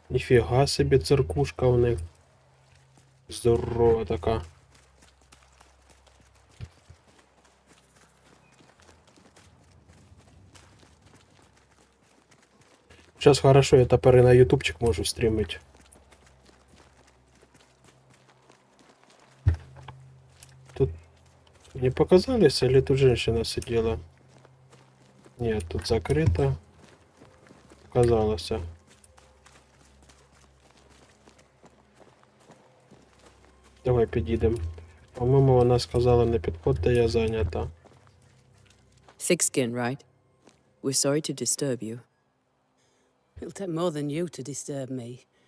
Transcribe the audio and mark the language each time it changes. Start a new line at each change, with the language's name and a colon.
Ukrainian: Ніфіга собі церквушка у них. Здорова така.
Russian: Сейчас хорошо,
Ukrainian: я тепер і на ютубчик можу стрімити.
Russian: Тут не показалось, или тут женщина сидела? Нет, тут закрыто. Показалось.
Ukrainian: Давай підійдемо. По-моєму, вона сказала, не підходьте, я зайнята.
English: Thick skin, right? We're sorry to disturb you. It'll take more than you to disturb me.